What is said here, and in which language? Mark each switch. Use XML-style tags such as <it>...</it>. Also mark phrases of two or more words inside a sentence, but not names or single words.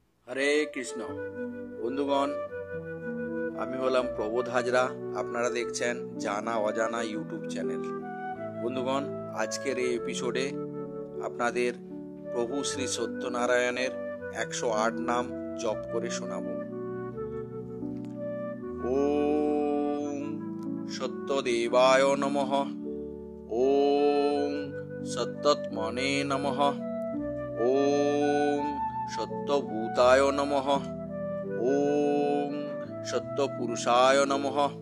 <bn>হরে কৃষ্ণ। বন্ধুগণ, আমি হলাম প্রবোধ হাজরা। আপনারা দেখছেন জানা অজানা</bn> <en>YouTube channel.</en> <bn>বন্ধুগণ, আজকের এই এপিসোডে আপনাদের প্রভু শ্রী সত্যনারায়ণের 108 নাম জপ করে শোনাব।</bn> <sa>ওম সত্যদেবায় নমঃ। ওম সত্যাত্মনে নমঃ। ওম সত্যভূতায় নমঃ। ওম সত্যপুরুষায় নমঃ।</sa>